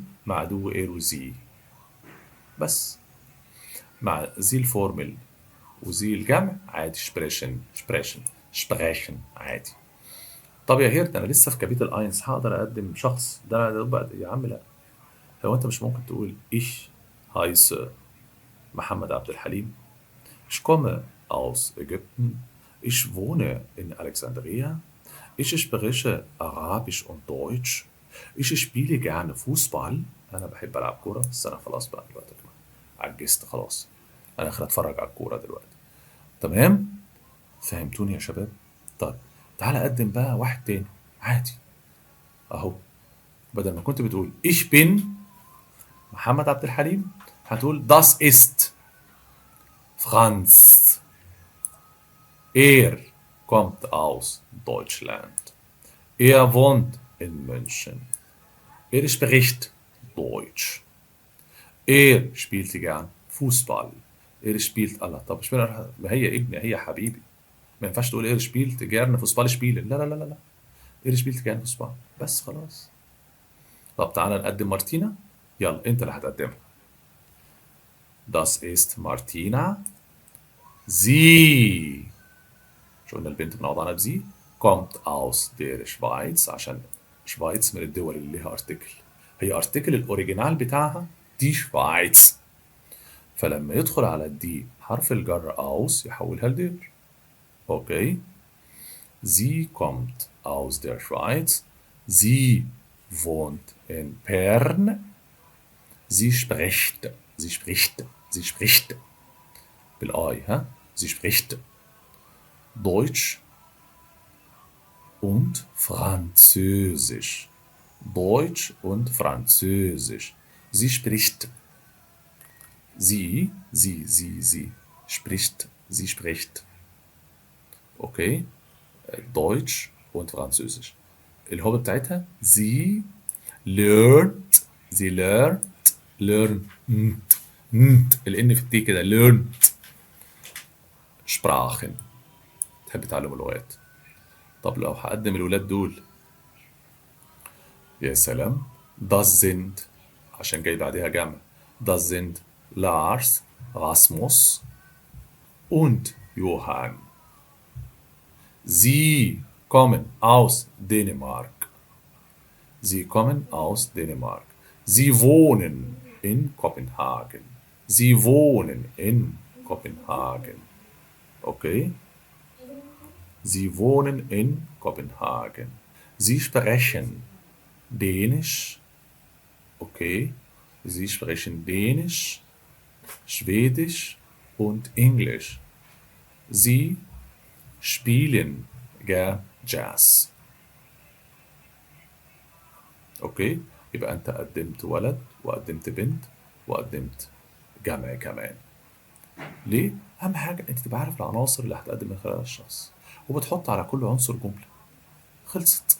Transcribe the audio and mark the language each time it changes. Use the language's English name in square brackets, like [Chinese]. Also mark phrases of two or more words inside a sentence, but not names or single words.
[Arabic] مع دو إير وزي. بس مع زي الفورمال وزي الجمع عادي شبريشن عادي. طب يا هيرت انا لسه في كابيتال اينس هقدر اقدم شخص؟ ده انا بقى يا عم لا. هو انت مش ممكن تقول [German] ich heiße [Arabic] محمد عبد الحليم، [German] ich komme aus Ägypten, ich wohne in Alexandria, ich spreche Arabisch und Deutsch, ich spiele gerne Fußball. [Arabic] انا بحب العب كوره بس انا خلاص بقى دلوقتي عجزت خلاص، انا اخر اتفرج على الكوره دلوقتي. تمام، فهمتوني يا شباب؟ طيب تعالى اقدم بقى واحد تاني عادي اهو. بدل ما كنت بتقول [German] ich bin [Arabic] محمد عبد الحليم هتقول [German] das ist Franz. Er kommt aus Deutschland. Er wohnt in München. Er spricht Deutsch. Er spielt gern Fußball. Er spielt [Arabic] الله. طب اشمعنى ما هي ابني هي حبيبي، ما ينفعش تقول [German] er spielt gerne Fußball spielen، [Arabic] لا لا لا لا لا، [German] er spielt gerne Fußball [Arabic] بس خلاص. طب تعالى نقدم مارتينا، يلا انت اللي هتقدمها. [German] Das ist Martina. Sie، [Arabic] مش قلنا البنت بنقعد عنها بزي، [German] kommt aus der Schweiz [Arabic] عشان شفايتس من الدول اللي ليها ارتكل، هي ارتكل الاوريجينال بتاعها دي شفايتس، فلما يدخل على الدي حرف الجر aus يحولها لدير. اوكي، [German] sie kommt aus der Schweiz, sie wohnt in Bern, sie spricht بالاي ها، sie spricht Deutsch und Französisch. Deutsch und Französisch. Sie spricht. Sie spricht. Okay? Deutsch und Französisch. [Arabic] الهوبة بتاعتها [German] sie lernt [Arabic] الان في التي كده [German] learned Sprachen. [Arabic] تحب تعلم اللغات. طب لو هقدم الولاد دول، يا سلام، [German] das sind [Arabic] عشان جاي بعدها جمع، [German] das sind Lars, Rasmus und Johann. Sie kommen aus Dänemark. Sie kommen aus Dänemark. Sie wohnen in Kopenhagen. Sie wohnen in Kopenhagen. Okay? Sie wohnen in Kopenhagen. Sie sprechen Dänisch. Okay. Sie sprechen Dänisch, Schwedisch und Englisch. Sie spielen gern Jazz. [Arabic] اوكي، يبقى انت قدمت ولد وقدمت بنت وقدمت جمع كمان. ليه؟ اهم حاجه انت تبقى عارف العناصر اللي هتقدم من خلالها الشخص، وبتحط على كل عنصر جمله. خلصت.